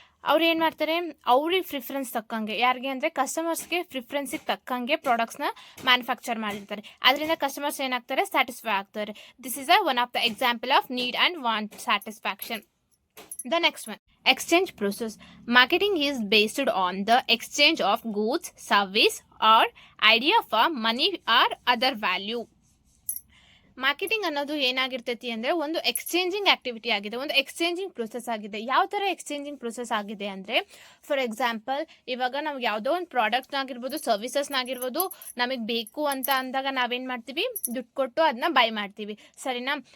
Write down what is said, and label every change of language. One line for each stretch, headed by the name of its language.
Kannada: ಅವ್ರು ಏನು ಮಾಡ್ತಾರೆ, ಅವ್ರಿಗೆ ಪ್ರಿಫರೆನ್ಸ್ ತಕ್ಕಂಗೆ, ಯಾರಿಗೆ ಅಂದರೆ ಕಸ್ಟಮರ್ಸ್ಗೆ ಪ್ರಿಫರೆನ್ಸಿಗೆ ತಕ್ಕಂಗೆ ಪ್ರಾಡಕ್ಟ್ಸ್ನ ಮ್ಯಾನುಫ್ಯಾಕ್ಚರ್ ಮಾಡಿರ್ತಾರೆ. ಅದರಿಂದ ಕಸ್ಟಮರ್ಸ್ ಏನಾಗ್ತಾರೆ, ಸ್ಯಾಟಿಸ್ಫೈ ಆಗ್ತಾರೆ.
English: This is one of the example of need and want satisfaction. The next one, exchange process. Marketing is based on the exchange of goods, service or idea for money or other value.
Kannada: Marketing ಅನ್ನೋದು ಏನಾಗಿರ್ತೈತಿ ಅಂದರೆ ಒಂದು exchanging activity ಆಗಿದೆ, ಒಂದು exchanging process ಆಗಿದೆ. ಯಾವ ಥರ exchanging process ಆಗಿದೆ ಅಂದರೆ, ಫಾರ್ ಎಕ್ಸಾಂಪಲ್, ಇವಾಗ ನಾವು ಯಾವುದೋ ಒಂದು ಪ್ರಾಡಕ್ಟ್ನಾಗಿರ್ಬೋದು, ಸರ್ವಿಸಸ್ನಾಗಿರ್ಬೋದು, ನಮಗೆ ಬೇಕು ಅಂತ ಅಂದಾಗ ನಾವೇನು ಮಾಡ್ತೀವಿ, ದುಡ್ಡು ಕೊಟ್ಟು ಅದನ್ನ ಬೈ ಮಾಡ್ತೀವಿ, ಸರಿನಾ?